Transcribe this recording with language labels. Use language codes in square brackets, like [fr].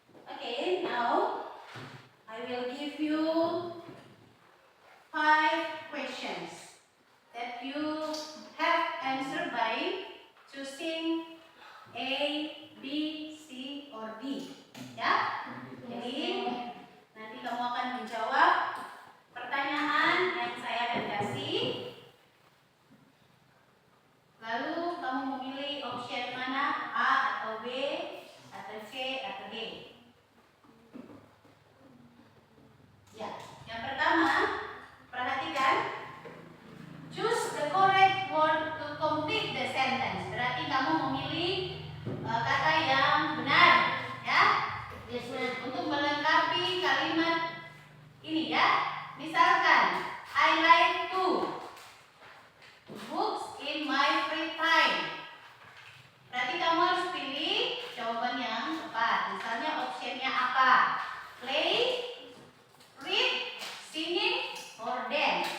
[en] Okay, now I will give you 5 questions that you have answered by choosing A, B, C, or D. [id] Ya? Jadi nanti kamu akan menjawab pertanyaan yang saya akan kasih. Lalu kamu memilih option mana, A atau B, atau C atau D. Ya, yang pertama, perhatikan. [en] Choose the correct word to complete the sentence. [id] Berarti kamu memilih kata yang benar, ya. [en] Yes, ma'am. [id] Untuk melengkapi kalimat ini ya. [en] Misalkan, I like to books in my free time. [id] Berarti kamu harus pilih jawaban yang tepat. Misalnya optionnya apa? [en] Play, read, singing, or dance.